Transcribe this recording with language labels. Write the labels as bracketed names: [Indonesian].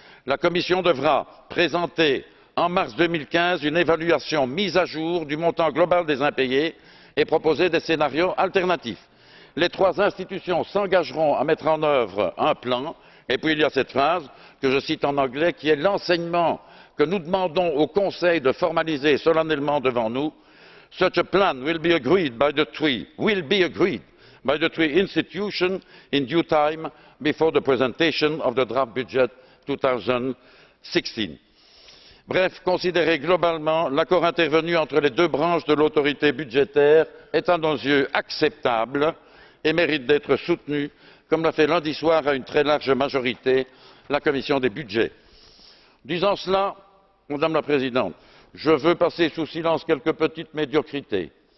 [French] La Commission devra présenter en mars 2015 une évaluation mise à jour du montant global des impayés et proposer des scénarios alternatifs. Les 3 institutions s'engageront à mettre en œuvre un plan, et puis il y a cette phrase que je cite en anglais qui est l'enseignement que nous demandons au Conseil de formaliser solennellement devant nous. [English] Such a plan will be agreed by the 3 institutions in due time before the presentation of the draft budget 2016. [French] Bref, considéré globalement, l'accord intervenu entre les 2 branches de l'autorité budgétaire est à nos yeux acceptable et mérite d'être soutenu, comme l'a fait lundi soir à une très large majorité la Commission des budgets. Disant cela, Madame la Présidente, je veux passer sous silence quelques petites médiocrités.